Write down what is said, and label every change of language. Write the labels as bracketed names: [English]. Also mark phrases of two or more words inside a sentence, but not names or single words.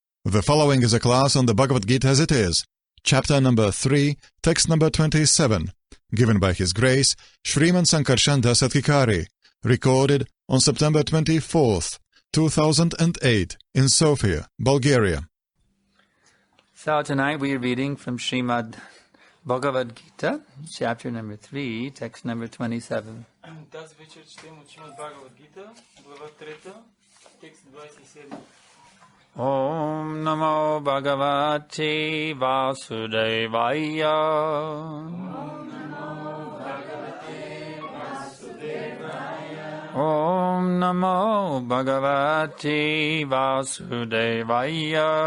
[English] The following is a class on the Bhagavad Gita as it is, chapter number 3, text number 27, given by His Grace, Sriman Sankarshan Das Adhikari, recorded on September 24th, 2008, in Sofia, Bulgaria. So tonight we are reading from Srimad Bhagavad Gita, chapter number 3, text number 27. [Bulgarian] Тази вечер четем от Шримад Бхагавад Гита, глава 3, текст 27. [Sanskrit] ॐ नमो भगवते वासुदेवाय. ॐ नमो भगवते वासुदेवाय.